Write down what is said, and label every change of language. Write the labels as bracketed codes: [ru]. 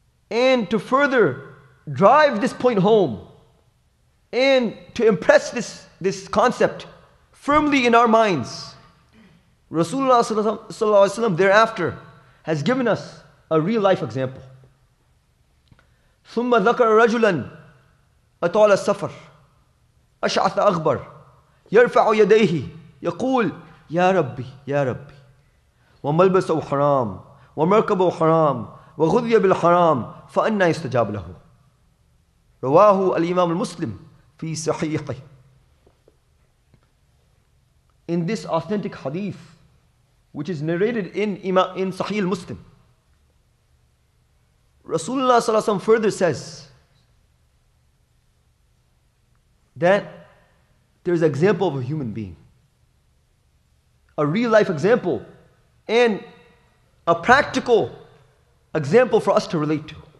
[en] And to further drive this point home and to impress this concept firmly in our minds, Rasulullah sallallahu alaihi wasallam thereafter has given us a real life example. [ar] ثم ذكر رجلا أطال السفر أشعث أغبر يرفع يديه يقول يا ربي يا ربي وملبسه حرام ومركبه حرام وغذي بالحرام فأنى يستجاب له. رواه الإمام المسلم في صحيحه. [en] In this authentic hadith, which is narrated in Sahih al-Muslim, Rasulullah sallallahu alaihi wasallam further says that there's an example of a human being, a real life example, and a practical example for us to relate to.